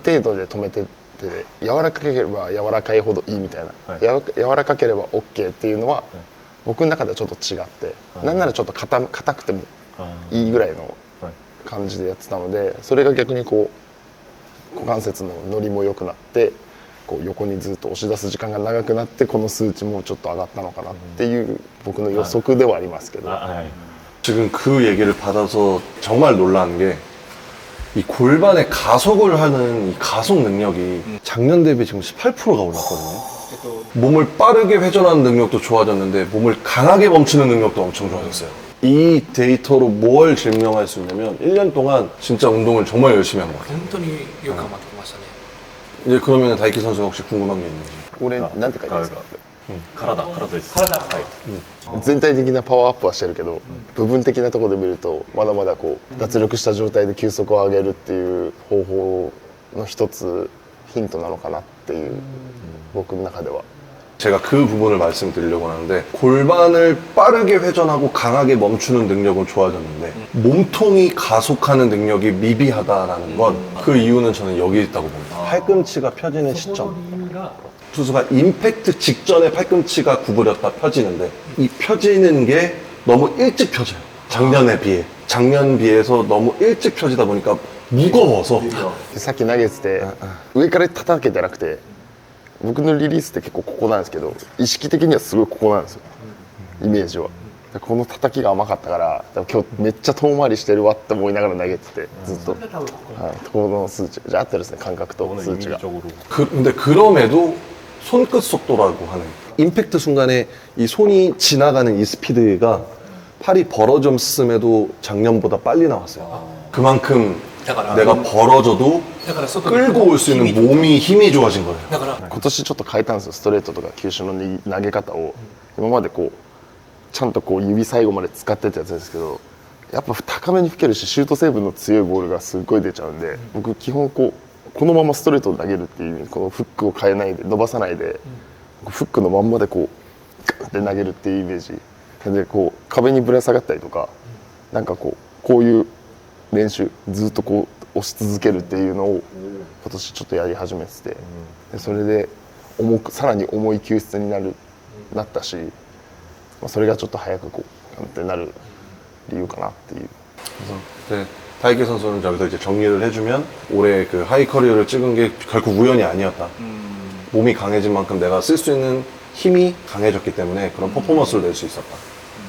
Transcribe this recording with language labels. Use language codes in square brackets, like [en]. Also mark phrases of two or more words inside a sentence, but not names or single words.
[ja] 程度で止めてって柔らかければ柔らかいほどいいみたいな、柔らかければ OK っていうのは僕の中ではちょっと違って、なんならちょっと硬くてもいいぐらいの感じでやってたので、それが逆にこう股関節の乗りも良くなってこう横にずっと押し出す時間が長くなってこの数値もちょっと上がったのかなっていう僕の予測ではありますけど、 [ko] 지금 그 얘기를 받아서 정말 놀란 게 이 골반에 가속을 하는 이 가속 능력이 작년 대비 지금 18%가 올랐거든요. 몸을 빠르게 회전하는 능력도 좋아졌는데 몸을 강하게 멈추는 능력도 엄청 좋아졌어요. 이 데이터로 뭘 증명할 수 있냐면 1년 동안 진짜 운동을 정말 열심히 한 것 같아요. [ja] 本当によく頑張ってきましたね。 [ko] 이제 그러면 다이키 선수가 혹시 궁금한 게 있는지. [ja] これなんて書いてますか？体です全体的なパワーアップはしてるけど、部分的なところで見るとまだまだこう脱力した状態で球速を上げるっていう方法の一つヒントなのかなっていう、僕の中では。 [ko] 제가 그 부분을 말씀드리려고 하는데 골반을 빠르게 회전하고 강하게 멈추는 능력은 좋아졌는데 몸통이 가속하는 능력이 미비하다라는 건 그 이유는 저는 여기 있다고 봅니다. 팔꿈치가 펴지는 시점. 투수가 임팩트 직전에 팔꿈치가 구부렸다 펴지는데 이 펴지는 게 너무 일찍 펴져요. 작년에 비해. 작년 비해서 너무 일찍 펴지다 보니까 무거워서 [ja] さっき投げてて上から叩けてなくて僕のリリースって結構ここなんですけど意識的にはすごいここなんですよイメージはこの叩きが甘かったから多分今日めっちゃ遠回りしてるわって思いながら投げててずっと、はい、この数値じゃあってですね感覚と数値が [ko] 근데 그럼에도 손끝 속도라고 하는 임팩트 순간에 이 손이 지나가는 이 스피드가 팔이 벌어졌음에도 작년보다 빨리 나왔어요. 그만큼 내가 벌어져도 [ja] だから外 [ko] 끌고 올 수 있는 몸이 힘이 좋아진 거예요. [ja] だから今年ちょっと変えたんですよストレートとか球種の投げ方を今までこうちゃんとこう指最後まで使ってたやつですけどやっぱ高めに吹けるしシュート成分の強いボールがすっごい出ちゃうんで僕基本このままストレートを投げるっていう意味このフックを変えないで伸ばさないでフックのまんまでこうガッて投げるっていうイメージでこう壁にぶら下がったりとかなんかこういう練習ずっとこう押し続けるっていうのを今年ちょっとやり始めててでそれでさらに重い球質になったしそれがちょっと早くこうってなる理由かなっていう [ko] 네, 다이게 선수는 저기서 이제 정리를 해주면 올해 그 하이 커리어를 찍은 게 결코 우연이 아니었다. 몸이 강해진 만큼 내가 쓸 수 있는 힘이 강해졌기 때문에 그런 퍼포먼스를 낼 수 있었다.